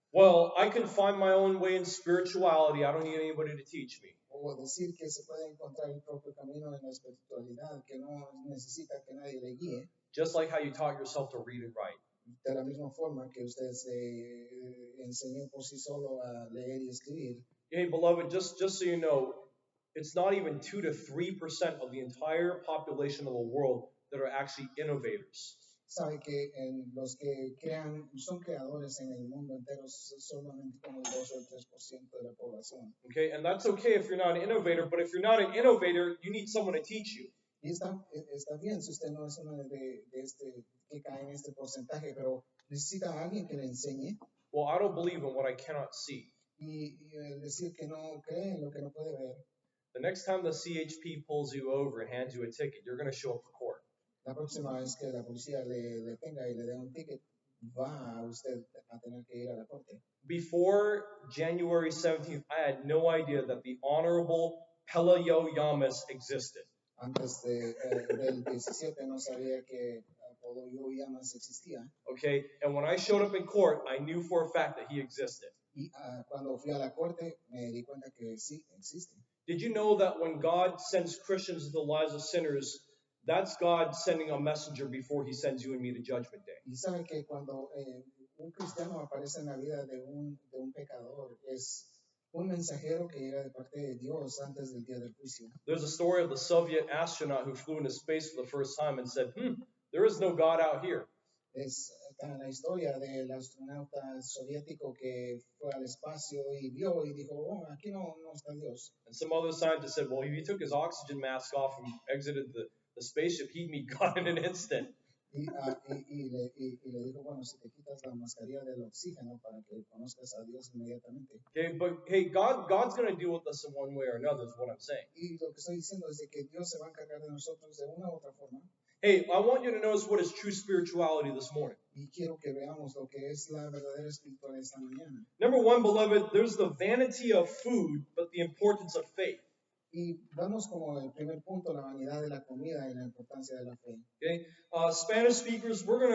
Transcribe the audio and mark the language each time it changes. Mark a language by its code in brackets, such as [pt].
[en] Well, I can find my own way in spirituality. I don't need anybody to teach me. [es] O decir que se puede encontrar el propio camino en la espiritualidad, que no necesita que nadie le guíe. [en] Just like how you taught yourself to read and write. [es] De la misma forma que usted se enseñó por sí solo a leer y escribir. [en] Hey, beloved, just so you know, it's not even 2 to 3% of the entire population of the world that are actually innovators. [es] Sabe que los que son creadores en el mundo entero solamente como el 2 o el 3% de la población. [en] Okay, and that's okay if you're not an innovator, but if you're not an innovator, you need someone to teach you. [es] Y está bien si usted no es uno que cae en este porcentaje, pero necesita a alguien que le enseñe. [en] Well, I don't believe in what I cannot see. [es] Y decir que no cree en lo que no puede ver. [en] The next time the CHP pulls you over and hands you a ticket, you're going to show up for court. [es] La próxima vez que la policía le tenga y le dé un ticket, va usted a tener que ir a la corte. [en] Before January 17th, I had no idea that the Honorable Pelayo Yamas existed. [es] Antes del 17 no sabía que Pelayo Yamas existía. [en] Okay, and when I showed up in court, I knew for a fact that he existed. [es] Y cuando fui a la corte me di cuenta que sí existe. [en] Did you know that when God sends Christians into the lives of sinners, that's God sending a messenger before he sends you and me to Judgment Day? [es] Y sabe que cuando un cristiano aparece en la vida de un pecador, es un mensajero que llega de parte de Dios antes del día del juicio. [en] There's a story of the Soviet astronaut who flew into space for the first time and said, there is no God out here. [es] Es la historia del astronauta soviético que fue al espacio y vio y dijo, oh, aquí no está Dios. [en] And some other scientist said, well, if he took his oxygen mask off and exited the spaceship, he'd meet God in an instant. [es] Y le dijo, bueno, si te quitas la mascarilla del oxígeno para que conozcas a Dios inmediatamente. [en] Okay, but hey, God's going to deal with us in one way or another is what I'm saying. [es] Y lo que estoy diciendo es de que Dios se va a encargar de nosotros de una u otra forma. [en] Hey, I want you to notice what is true spirituality this morning. [es] Y quiero que veamos lo que es la verdadera espiritualidad esta mañana. [en] Number one, beloved, there's the vanity of food, but the importance of faith. [es] Y vamos como el primer punto, la vanidad de la comida y la importancia de la fe. [en] Okay, Spanish speakers, we're gonna.